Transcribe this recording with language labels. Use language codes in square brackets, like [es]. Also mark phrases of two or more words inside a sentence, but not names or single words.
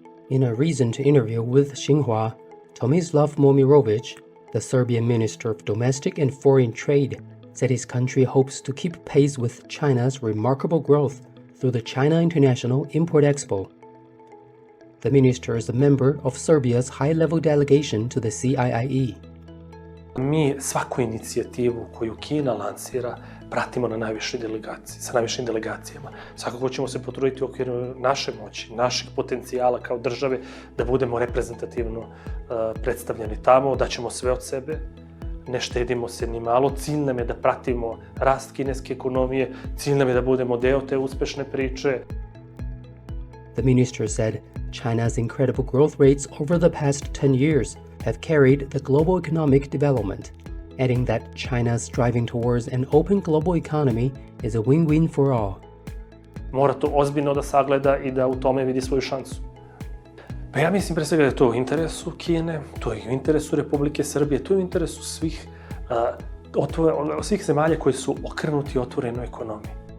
[en] In a recent interview with Xinhua, Tomislav Momirovic, the Serbian Minister of Domestic and Foreign Trade, said his country hopes to keep pace with China's remarkable growth through the China International Import Expo. The minister is a member of Serbia's high-level delegation to the CIIE. [sr] Mi svaku inicijativu koju Kina lansira pratimo na najvišoj delegaciji, sa najvišim delegacijama. Svakako ćemo se potruditi u okviru naše moći, naših potencijala kao države da budemo reprezentativno predstavljeni tamo, da ćemo sve od sebe, ne štedimo se ni malo. Cilj nam je da pratimo rast kineske ekonomije, cilj nam je da budemo deo te uspešne priče. [en] The minister said China's incredible growth rates over the past 10 years have carried the global economic development, adding that China's striving towards an open global economy is a win-win for all. [sr] Mora to ozbiljno da sagleda i da u tome vidi svoju šansu. Pa ja mislim pre svega da je to u interesu Kine, to je u interesu Republike Srbije, to je u interesu svih zemalja koji su okrenuti otvorenoj ekonomiji.